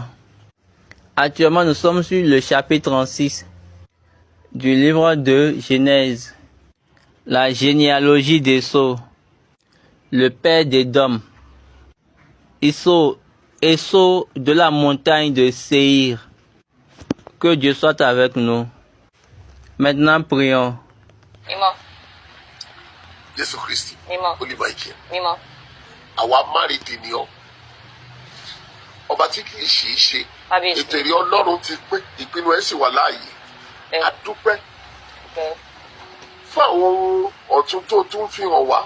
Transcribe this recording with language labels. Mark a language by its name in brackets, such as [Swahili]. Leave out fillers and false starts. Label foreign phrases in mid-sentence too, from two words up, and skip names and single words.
[French] Actuellement, nous sommes sur le chapitre 36 du livre de Genèse. La généalogie d'Esau, le père d'Édom. Esau de la montagne de Séir. Que Dieu soit avec nous. Maintenant, prions. [Yoruba] Mímọ́, Jésù Kristi. mímọ́, Olùbàjẹ́. mímọ́. Àwa márìndì ni ọ́. Ọba tí kì í ṣe é ṣe. Kábíyèsí. Ètò èrè Ọlọ́run ti pín, ìpinnu ẹ̀ sì wà láàyè. Bẹ́ẹ̀. A dúpẹ́ Bẹ́ẹ̀. fún àwọn ohun ọ̀tun tó tún fi hàn wá.